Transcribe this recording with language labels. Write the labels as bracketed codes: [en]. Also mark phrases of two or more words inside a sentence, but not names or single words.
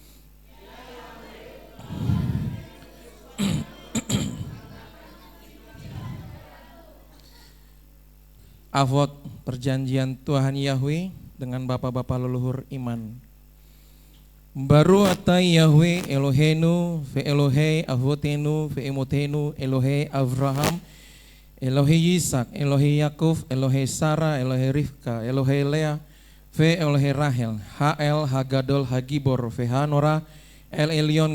[id] Avot perjanjian Tuhan Yahweh dengan bapak-bapak leluhur iman. [he] ברוך אתה יהוה אלוהינו ואלוהי אבותינו ואמותינו אלוהי אברהם אלוהי יצחק אלוהי יעקב אלוהי שרה אלוהי רבקה אלוהי לאה ואלוהי רחל האל הגדול הגבור והנורא אל עליון